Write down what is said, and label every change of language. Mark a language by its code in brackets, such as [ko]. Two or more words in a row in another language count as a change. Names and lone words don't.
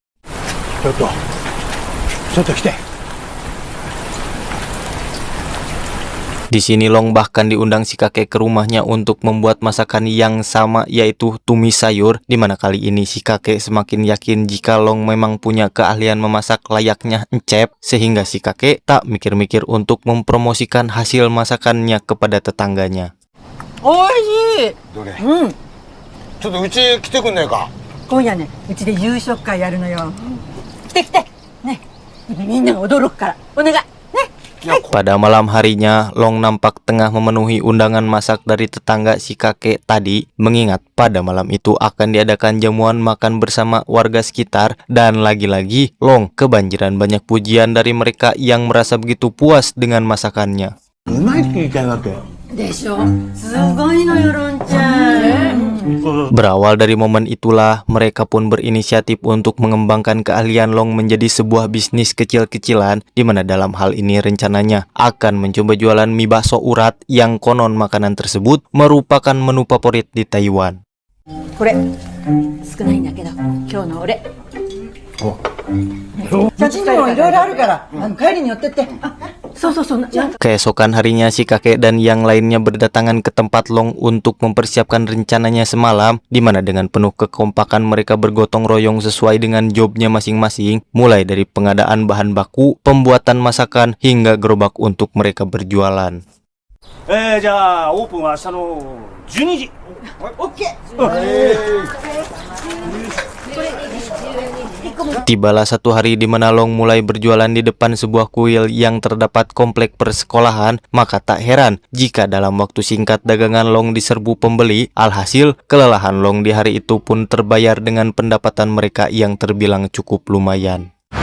[id] Di sini Long bahkan diundang si kakek ke rumahnya untuk membuat masakan yang sama, yaitu tumis sayur, di mana kali ini si kakek semakin yakin jika Long memang punya keahlian memasak layaknya encep, sehingga si kakek tak mikir-mikir untuk mempromosikan hasil masakannya kepada tetangganya. [ja] Oishii! どれちょっとうち来てくんねえか。今夜ね、うちで夕食会やるのよ。来て来てね、みんなが驚くから。お願いね。 [id] Pada malam harinya, Long nampak tengah memenuhi undangan masak dari tetangga si kakek tadi, mengingat pada malam itu akan diadakan jamuan makan bersama warga sekitar, dan lagi-lagi Long kebanjiran banyak pujian dari mereka yang merasa begitu puas dengan masakannya. [ja] うまいって言いたいわけ。でしょ、すごいのよ、ロンちゃん。 [id] Berawal dari momen itulah, mereka pun berinisiatif untuk mengembangkan keahlian Long menjadi sebuah bisnis kecil-kecilan, di mana dalam hal ini rencananya akan mencoba jualan mie bakso urat yang konon makanan tersebut merupakan menu favorit di Taiwan. [ja] これ少ないんだけど、今日のお礼。写真もいろいろあるから、帰りに寄ってって。そうそうそう。 [id] Keesokan harinya si kakek dan yang lainnya berdatangan ke tempat Long untuk mempersiapkan rencananya semalam, di mana dengan penuh kekompakan mereka bergotong royong sesuai dengan jobnya masing-masing, mulai dari pengadaan bahan baku, pembuatan masakan, hingga gerobak untuk mereka berjualan. [ja] じゃあオープンは明日の12時。 [id] Tibalah satu hari di mana Long mulai berjualan di depan sebuah kuil yang terdapat komplek persekolahan, maka tak heran jika dalam waktu singkat dagangan Long diserbu pembeli. Alhasil, kelelahan Long di hari itu pun terbayar dengan pendapatan mereka yang terbilang cukup lumayan.